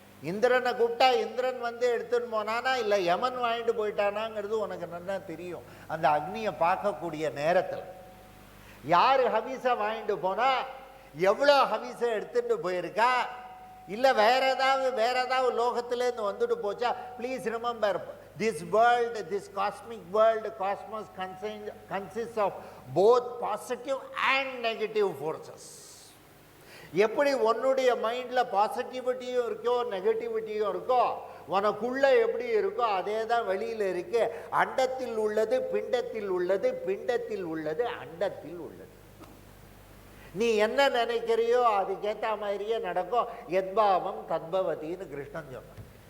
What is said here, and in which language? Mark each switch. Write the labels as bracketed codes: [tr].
[ta] இந்திரனை கூப்பிட்டா இந்திரன் வந்து எடுத்துன்னு போனானா இல்லை யமன் வாங்கிட்டு போயிட்டானாங்கிறது உனக்கு நல்லா தெரியும். அந்த அக்னியை பார்க்கக்கூடிய நேரத்தில் யார் ஹவிஸை வாங்கிட்டு போனா, எவ்வளோ ஹவிஸை எடுத்துட்டு போயிருக்கா, இல்லை வேற ஏதாவது லோகத்திலேருந்து வந்துட்டு போச்சா. [en] Please remember, this world, this cosmic world, cosmos consists of both positive and negative forces. [ta] எப்படி உன்னுடைய மைண்டில் பாசிட்டிவிட்டியும் இருக்கோ நெகட்டிவிட்டியும் இருக்கோ, உனக்குள்ள எப்படி இருக்கோ அதே தான் வெளியில் இருக்கு. அண்டத்தில் உள்ளது பிண்டத்தில் உள்ளது, பிண்டத்தில் உள்ளது அண்டத்தில் உள்ளது. நீ என்ன நினைக்கிறியோ அதுக்கேற்ற மாதிரியே நடக்கும். எத்பாவம் தத்பவதின்னு கிருஷ்ணன் சொன்னான்.